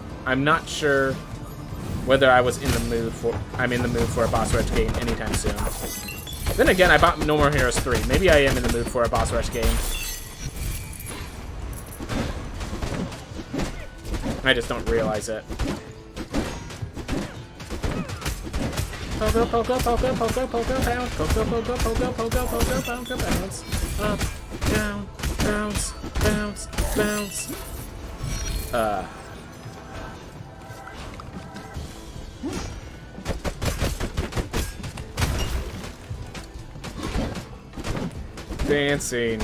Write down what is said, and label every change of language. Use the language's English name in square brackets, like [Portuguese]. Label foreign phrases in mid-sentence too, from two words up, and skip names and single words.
[English] I'm not sure whether I was in the mood for... I'm in the mood for a boss rush game anytime soon. Then again, I bought No More Heroes 3. Maybe I am in the mood for a boss rush game. I just don't realize it. Pogo, pogo, pogo, pogo, pogo, bounce. Pogo, pogo, pogo, pogo, pogo, pogo, bounce. Up, down, bounce, bounce, bounce. Dancing.